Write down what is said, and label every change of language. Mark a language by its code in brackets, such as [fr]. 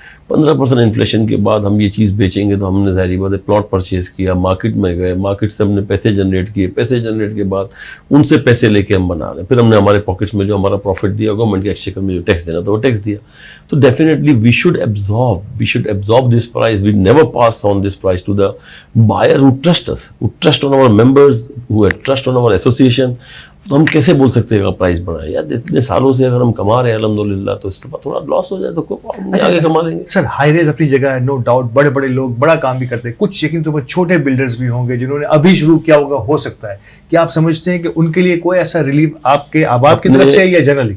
[ur] 15% inflation کے بعد ہم یہ چیز بیچیں گے تو ہم نے ظاہری بات ہے پلاٹ پرچیز کیا, مارکیٹ میں گئے, مارکیٹ سے ہم نے پیسے جنریٹ کیے, پیسے جنریٹ کے بعد ان سے پیسے لے کے ہم بنا رہے ہیں, پھر ہم نے ہمارے پاکٹس میں جو ہمارا پروفٹ دیا, گورنمنٹ کے ایکسچیکر میں جو ٹیکس دینا تھا وہ ٹیکس دیا. تو [en] Definitely we should absorb this price. We never pass on this price to the buyer who trust us, who trust on our members, who trust on our association. [ur] تو ہم کیسے بول سکتے ہیں کہ پرائز بڑھائیں؟ یار اتنے سالوں سے اگر ہم کما رہے ہیں الحمدللہ, تو اس پر تھوڑا لاس ہو جائے تو آگے کما لیں گے. سر ہائی ریز اپنی جگہ ہے, [en] no doubt, [ur] بڑے بڑے لوگ بڑا کام بھی کرتے ہیں, کچھ یقین طور پر چھوٹے بلڈرز بھی ہوں گے جنہوں نے ابھی شروع کیا ہوگا, ہو سکتا ہے. کیا آپ سمجھتے ہیں کہ ان کے لیے کوئی ایسا ریلیف آپ کے احباب کی طرف سے ہے یا جنرلی؟